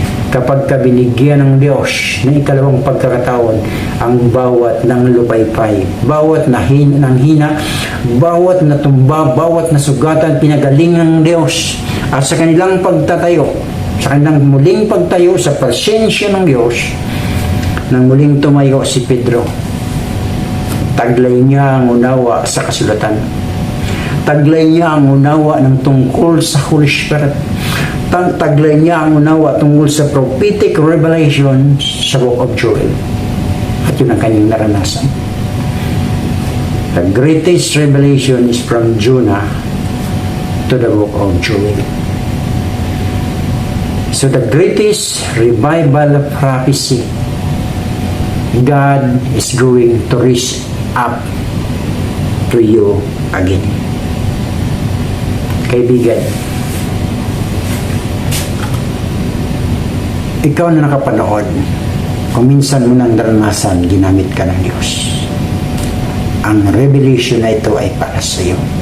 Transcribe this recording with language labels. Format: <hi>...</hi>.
<tl>Kapag kabinigyan ng Diyos ng ikalawang pagkakataon ang bawat ng lupaypay, bawat ng hina, bawat natumba, bawat nasugatan, pinagaling ng Diyos, at sa kanilang pagtatayo, sa kanilang muling pagtayo sa presensya ng Diyos, nang muling tumayo si Pedro, taglay niya ang unawa sa kasulatan. Taglay niya ang unawa ng tungkol sa Holy Spirit. Taglay niya ang unawa tungkol sa prophetic revelation sa Book of Joel. At yun ang kanyang naranasan.</tl> <en>The greatest revelation is from Jonah to the Book of Joel. So the greatest revival of prophecy, God is going to reach up to you again.</en> <tl>Kaibigan, ikaw na nakapanood, kung minsan mo nang naranasan, ginamit ka ng Diyos. Ang revelation na ito ay para sa iyo.</tl>